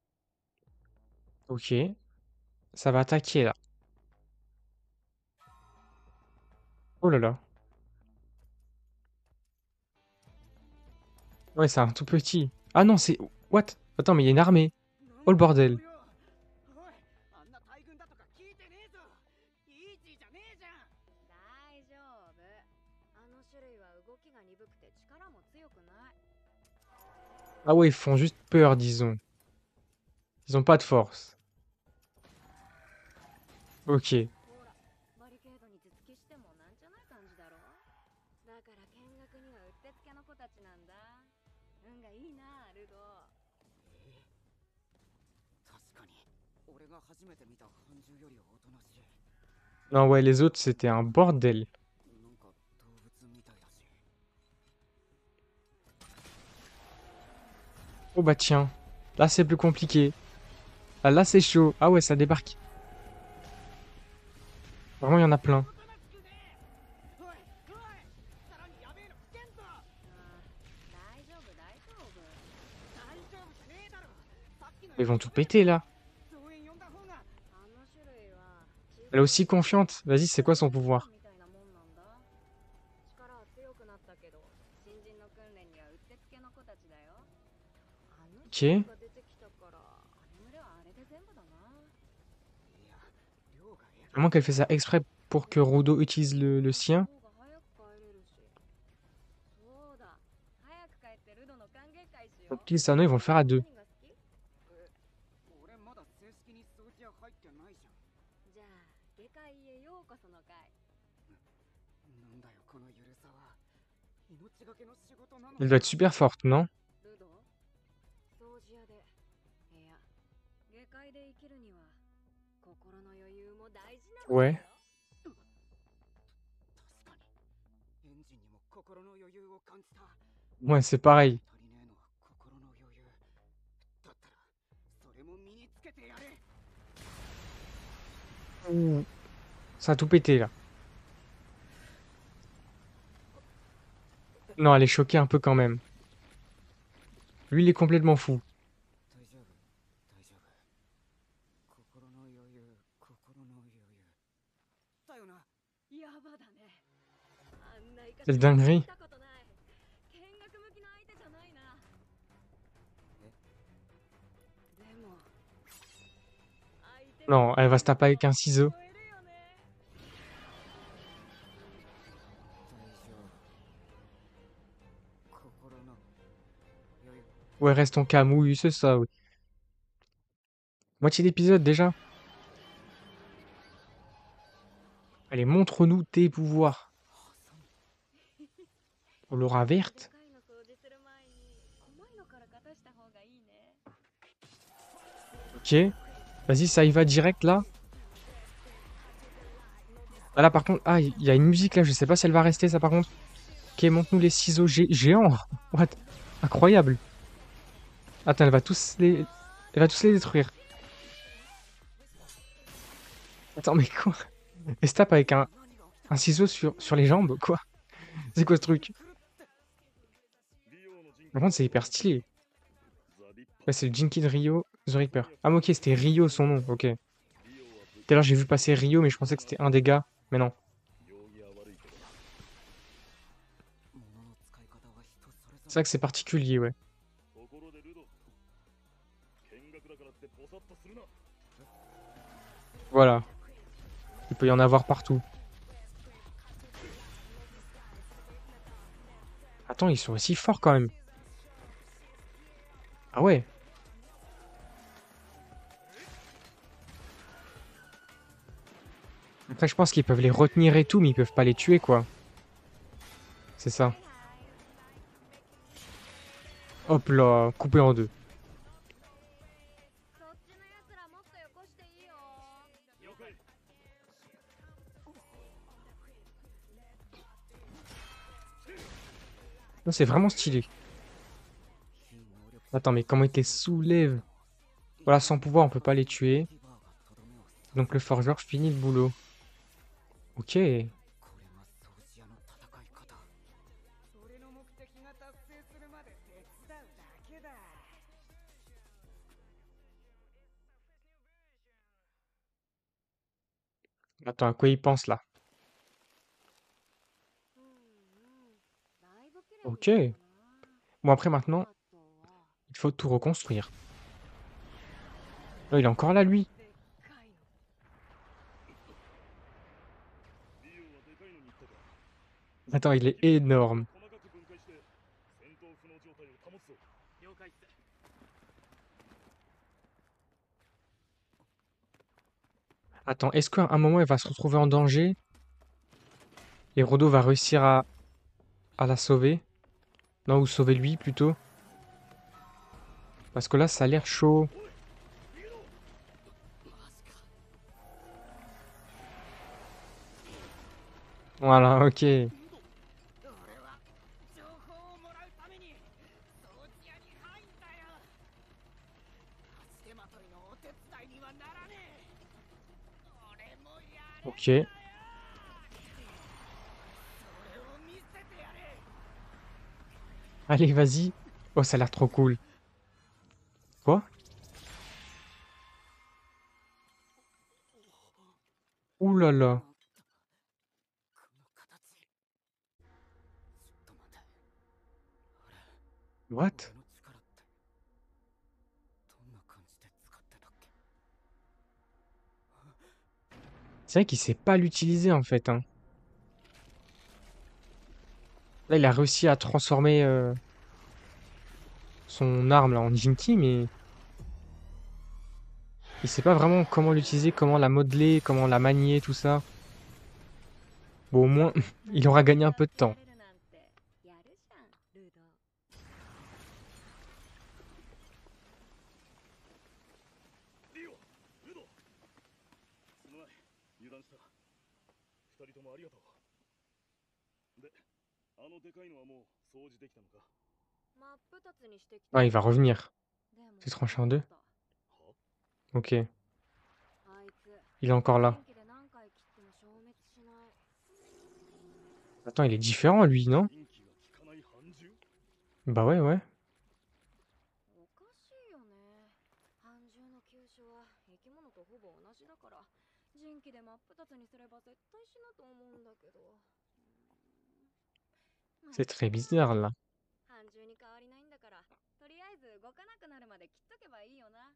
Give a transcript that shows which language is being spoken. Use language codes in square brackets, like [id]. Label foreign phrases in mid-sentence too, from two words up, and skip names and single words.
[fr] OK. Ça va attaquer là. Oh là là. Ouais, c'est un tout petit. Ah non, c'est... What? Attends, mais il y a une armée. Oh le bordel. [ja] あんな大軍だとか聞いてねえぞ。イージーじゃねえじゃん。大丈夫。あの種類は動きが鈍くて力も強くない。 [fr] Ah ouais, ils font juste peur, disons. Ils ont pas de force. Ok. [ja] ほら、バリケードに頭突きしてもなんじゃない感じだろ。だから見学にはうってつけの子たちなんだ。運がいいな、ルド。確かに俺が初めて見た半獣よりおとなしい。 [fr] Non, ouais, les autres, c'était un bordel. [ja] なんか動物みたいだし。 [fr] Oh bah tiens. Là, c'est plus compliqué. Ah, là, c'est chaud. Ah ouais, ça débarque. Vraiment, il y en a plein. [ja] おとなしくね。おいおい、さらにやべえの来てんぞ。大丈夫大丈夫。大丈夫じゃねえだろ。さっきの [fr] Ils vont tout péter, là. [ja] 増援呼んだ方が。あの種類は [fr] Elle est aussi confiante. Vas-y, c'est quoi son pouvoir? [ja] みたいなもんなんだ。力は強くなったけど、新人の訓練にはうってつけの子たちだよ。あの種 [fr] Ok. [ja] 類が出てきたから、あの群れはあれで全部だな。いや、量がえ [fr] Vraiment qu'elle fait ça exprès pour que Rudo utilise le sien. [ja] 方が早く帰れるし。そうだ。早く帰ってルドの歓迎会しよ [fr] Donc, [ja] う。 [fr] utilise Sano, ils vont le faire à deux. [ja] 何が好き？俺まだ正式に掃除屋入ってないじゃん。じゃあ、下界へようこその会。なんだよこのゆるさは。命がけの仕事なの [fr] Elle doit être super forte, non? [ja] ルド掃除屋で。いや、下界で生きるには心の余裕も大事なのだよ。 [fr] Ouais. [ja] 確かにエンジンにも心の余裕を感じた。 [fr] Ouais, c'est pareil. [ja] 足りねえのは心の余裕だったら、それも身につけてやれ。 [fr] Ouh. Ça a tout pété, là. Non, elle est choquée un peu quand même. Lui, il est complètement fou. [ja] 大丈夫大丈夫。心の余裕心の余裕だよな。やばだね。あんな生か [fr] C'est dinguerie. [ja] 見たことない。見学向きの相手じゃないな。でも相手 [fr] Non, elle va se taper avec un ciseau. [ja] 超えるよね。大丈夫。心の余裕。 [fr] Ouais, restons calme. Oui, c'est ça, oui. Moitié d'épisode déjà. Allez, montre-nous tes pouvoirs. Oh, l'aura verte. [ja] でかいの掃除する前に細いのから片した方がいいね。 [fr] Ok. Vas-y, ça y va direct là. Ah là, par contre, ah, il y a une musique là. Je sais pas si elle va rester, ça par contre. Ok, montre-nous les ciseaux géants. What? Incroyable. Attends, elle va tous les détruire. Attends, mais quoi? Elle se tape avec un ciseau sur les jambes, quoi? C'est quoi ce truc? Par contre, c'est hyper stylé. Ouais, c'est le Jinky de Rio, The Reaper. Ah, mais ok, c'était Rio son nom, ok. Tout à l'heure, j'ai vu passer Rio, mais je pensais que c'était un des gars. Mais non. [ja] 物の使い方は人それぞ [fr] C'est vrai que c'est particulier, ouais. [ja] ところでルド見学だからってボサッとするな。 [fr] Voilà. Il peut y en avoir partout. Attends, ils sont aussi forts quand même. Ah ouais. Après, je pense qu'ils peuvent les retenir et tout, mais ils peuvent pas les tuer, quoi. C'est ça. Hop là, coupé en deux. [ja] そっちのやつらもっとよこしていいよ。了解。 [fr] Non, c'est vraiment stylé. Attends, mais comment ils les soulèvent? Voilà, sans pouvoir, on peut pas les tuer. Donc le forgeur finit le boulot. Ok. [ja] これが掃除屋の戦い方。俺の目的が達成するまで手伝うだけだ。 [fr] Attends, à quoi il pense là? Ok. Bon, après, maintenant, il faut tout reconstruire. Oh, il est encore là, lui. [ja] リオはでかいのに行ったか。 [fr] Attends, il est [ja] 君は [fr] énorme. [ja] 細かく分解して戦闘不能状態を保つぞ。了解っす。 [fr] Attends, est-ce qu'à un moment, il va se retrouver en danger et Rodo va réussir à la sauver? Non, ou sauver lui, plutôt. Parce que là, ça a l'air chaud. Voilà, ok. [ja] 俺は情報をもらうために掃除屋に入ったよ。足手まといのお手伝いにはならねえ。俺もやれ。 [fr] Ok. [ja] それを見せてやれ。 [fr] Allez, vas-y. Oh, ça a l'air trop cool. Quoi? Ouh là là. [ja] この形。ちょっと待て。 [fr] What? [ja] 俺の力ってどんな感じで使ってたっけ。 [fr] C'est vrai qu'il sait pas l'utiliser, en fait, hein. Là, il a réussi à transformer son arme là, en Jinki, mais il sait pas vraiment comment l'utiliser, comment la modeler, comment la manier, tout ça. Bon, au moins, il aura gagné un peu de temps. [ja] リオ、ルド。すまない、油断した。二人ともありがとう。で、あのでかいのはもう掃除できたのか。 [fr] Ah, il va revenir. C'est tranché en deux. [ja] は？ [fr] Ok. Il est encore là. Attends, il est différent, lui, non? [ja] 電気が効かない半獣？ [fr] Bah ouais, ouais. [ja] おかしいよね。半獣の急所は生き物とほぼ同じだから、人気で真っ二つにすれば絶対死ぬと思うんだけど。 [fr] C'est très bizarre, là. [ja] 半獣に変わりないんだから、とりあえず動かなくなるまで切っとけばいいよな。